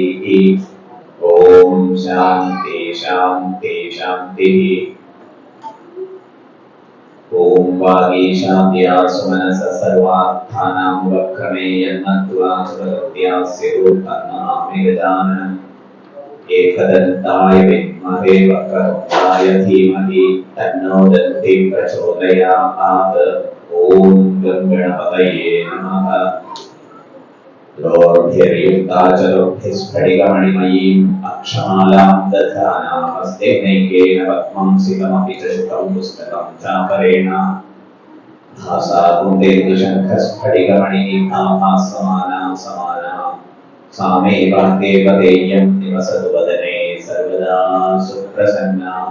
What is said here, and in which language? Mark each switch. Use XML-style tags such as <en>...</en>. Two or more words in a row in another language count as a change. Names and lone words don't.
<sa>ओं शान्ति शान्ति शान्ति. ओं वागीशान्त्या सुमनस सर्वार्थानां उपक्रमे यन्मत्वा प्रकृत्यास्यु तन्मामि गजाननं. एकदन्ताय विद्महे वक्रतुण्डाय धीमहि तन्नो दन्ति प्रचोदयात्. ओम गं गणपतये नमः. स्फटिकमणिमयीम् अक्षमालां दधानामस्ते नैकेन पद्मं सितमपि च शुकं पुस्तकं चापरेण भासा कुन्देन्दुशङ्खस्फटिकमणिनिभाः समाना समाना सा मे वाग्देवतेयं निवसतु वदने सर्वदा सुप्रसन्ना</sa>